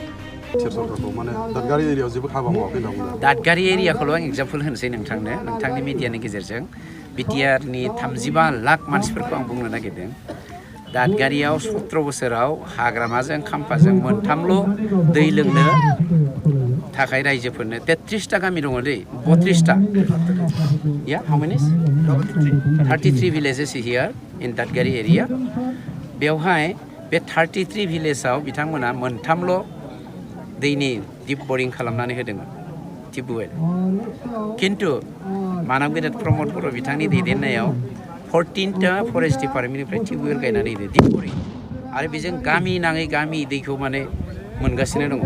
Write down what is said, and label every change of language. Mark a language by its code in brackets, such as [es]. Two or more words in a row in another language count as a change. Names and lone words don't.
[brx] दादगारि एरियाखौल' आं एग्जाम्पल होनोसै नोंथांनि मिडियानि गेजेरजों बिटिआरनि 35 लाख मानसिफोरखौ आं बुंनो नागिरदों। दादगारियाव 17 बोसोराव हाग्रामाजों खाम्फाजों मोनथामल' दै लोंनो थाखाय रायजोफोरनो 33टा गामि दङ दै 32टा या हाउ मेनि 33 [en] villages here in [brx] दादगारि एरिया। बेवहाय बे 33 भिलेजाव बिथांमोना मोनथामल' दैनि दिप बरिं खालामनानै होदोंमोन टिउबवेल। खिन्थु मानब गेदेर प्रमद बर' बिथांनि दैदेननायाव 14टा फरेस्ट डिपार्टमेन्टनिफ्राय टिउबवेल गायनानै होदों दिप बरिं आरो बेजों गामि नाङै गामि दैखौ माने मोनगासिनो दङ।